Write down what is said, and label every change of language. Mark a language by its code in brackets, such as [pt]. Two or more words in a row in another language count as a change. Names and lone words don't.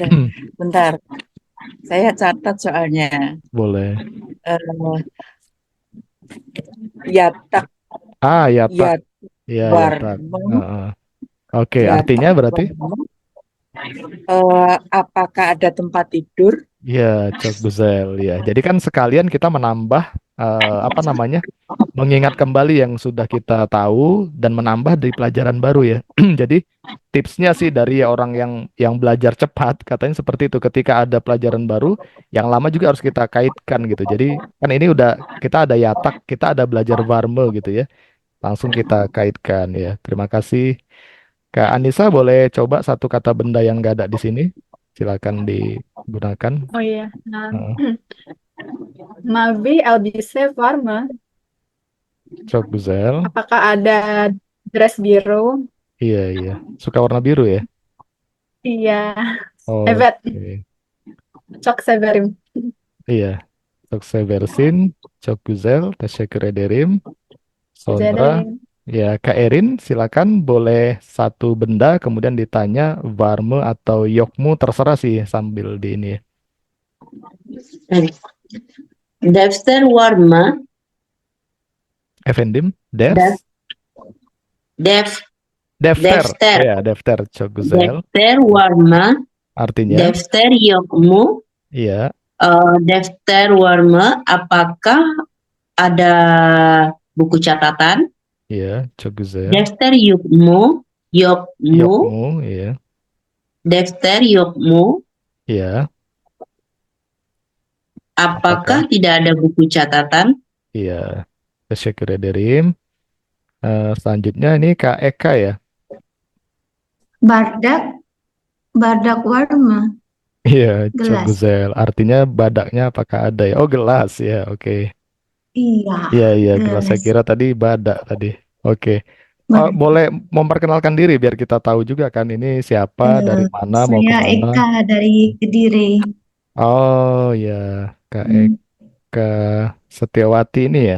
[id] Bentar, saya catat soalnya. Boleh. Eh, yatak, Ya tak. yat, Ya tak. warmo, Oke, artinya yatak, berarti warmo. Apakah ada tempat tidur? [tr] ya çok güzel ya. [id] Jadi kan sekalian kita menambah apa namanya? Mengingat kembali yang sudah kita tahu dan menambah di pelajaran baru ya. Jadi tipsnya sih dari orang yang belajar cepat katanya seperti itu. Ketika ada pelajaran baru, yang lama juga harus kita kaitkan gitu. Jadi kan ini udah kita ada yatak, kita ada belajar varme gitu ya. Langsung kita kaitkan ya. Terima kasih. Kak Anissa boleh coba satu kata benda yang gak ada di sini. Silakan digunakan. Oh iya. Nah, Heeh. [tr] Mavi elbise var mı? Çok güzel. [id] Apakah ada dress biru? Iya, iya. Suka warna biru ya? Iya. Evet, Oke. [tr] çok severim. Iya. Çok seversin. Çok güzel. Teşekkür ederim. Rica Sonra ederim. [id] ya Kak Erin silakan boleh satu benda kemudian ditanya varme atau yokmu terserah sih sambil di ini. [tr] Defter var mı? Efendim? Def, def, Defter. defter. Ya, defter. Çok güzel. Defter var mı? [id] Artinya, [tr] Defter yok mu? [id] iya, [tr] Defter var mı? [id] Apakah ada buku catatan? iya, [tr] çok güzel. Defter yok mu? Yok mu? [id] Yokmu, iya, [tr] Defter yok mu? [id] iya, Apakah tidak ada buku catatan? iya. [tr] Teşekkür ederim. [id] Selanjutnya ini Kak Eka ya. [tr] Bardak, bardak var mı? [id] Iya, çok Gelas. güzel. Artinya badaknya apakah ada ya? Oh, gelas ya, oke. Iya, Iya, iya, gelas. Saya gelas. kira tadi badak tadi. Oke. Oh, boleh memperkenalkan diri biar kita tahu juga kan ini siapa, dari mana, mau Saya kemana. Eka dari Kediri. Oh ya, Kak Eka Setiawati ini ya.